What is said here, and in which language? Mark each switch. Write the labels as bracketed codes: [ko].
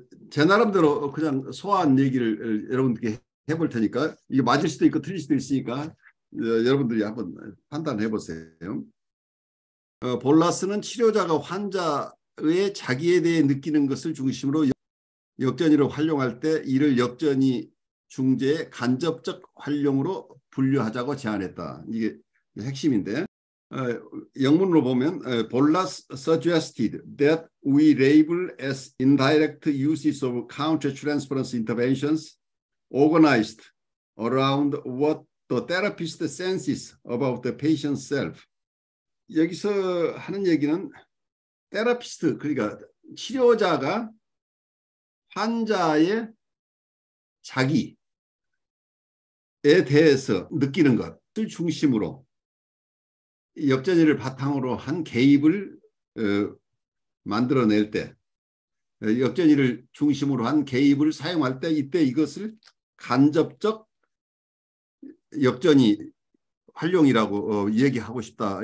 [ko] 제 나름대로 그냥 소화한 얘기를 여러분들께 해볼 테니까 이게 맞을 수도 있고 틀릴 수도 있으니까 여러분들이 한번 판단해 보세요. 볼라스는 치료자가 환자의 자기에 대해 느끼는 것을 중심으로 역전이를 활용할 때 이를 역전이 중재의 간접적 활용으로 분류하자고 제안했다. 이게 핵심인데 영문으로 보면 [en] Bollas suggested that we label as indirect uses of countertransference interventions organized around what the therapist senses about the patient's self. [ko] 여기서 하는 얘기는 테라피스트, 그러니까 치료자가 환자의 자기에 대해서 느끼는 것을 중심으로 역전이를 바탕으로 한 개입을 만들어낼 때, 역전이를 중심으로 한 개입을 사용할 때 이때 이것을 간접적 역전이 활용이라고 얘기하고 싶다.